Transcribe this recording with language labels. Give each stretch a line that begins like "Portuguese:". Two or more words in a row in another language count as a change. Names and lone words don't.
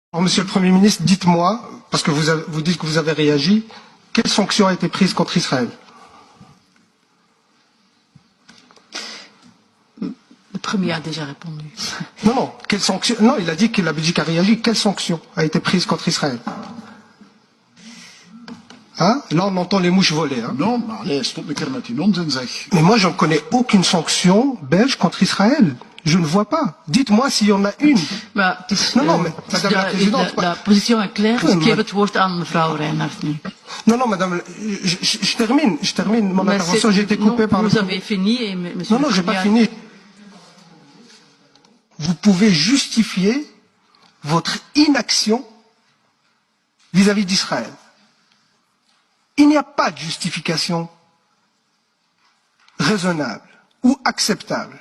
French: Alors, Monsieur le Premier ministre, dites-moi, parce que vous dites que vous avez réagi, quelle sanction a été prise contre Israël? Le Premier a déjà répondu. Non, quelle sanction? Non, il a dit que la Belgique a réagi. Quelle sanction a été prise contre Israël? Hein? Là, on entend les mouches voler. Hein? Non,
Dutch: maar allez, stop een keer met die onzin, zeg.
French: Mais moi, je ne connais aucune sanction belge contre Israël. Je ne vois pas. Dites-moi s'il y en a une.
Dutch: Maar het is,
French: Non, mais Madame la Présidente... de position est claire. Oui,
Dutch: Ik geef het woord aan mevrouw Reinhardt nu.
French: Non, Madame, je termine mon intervention. J'ai été coupé par le... Vous avez fini et monsieur... Non, j'ai pas fini. Vous pouvez justifier votre inaction vis-à-vis d'Israël. Il n'y a pas de justification raisonnable ou acceptable.